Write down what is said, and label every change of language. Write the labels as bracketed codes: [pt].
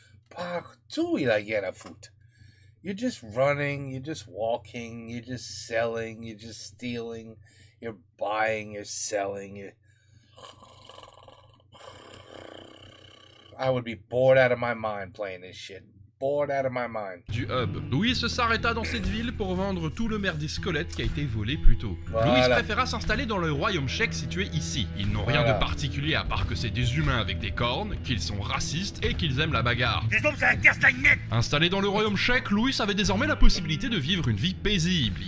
[fr] Partout, il a rien à foutre. [en] You're just running, you're just walking, you're just selling, you're just stealing, you're buying, you're selling. I would be bored out of my mind playing this shit. Bored out of my mind. [fr] Du hub. Louis s'arrêta dans cette ville pour vendre tout le merdier squelette qui a été volé plus tôt. Voilà. Louis préféra s'installer dans le royaume Shek situé ici. Ils n'ont rien de particulier à part que c'est des humains avec des cornes, qu'ils sont racistes et qu'ils aiment la bagarre. Des hommes, c'est un castagnette. Installé dans le royaume Shek, Louis avait désormais la possibilité de vivre une vie paisible.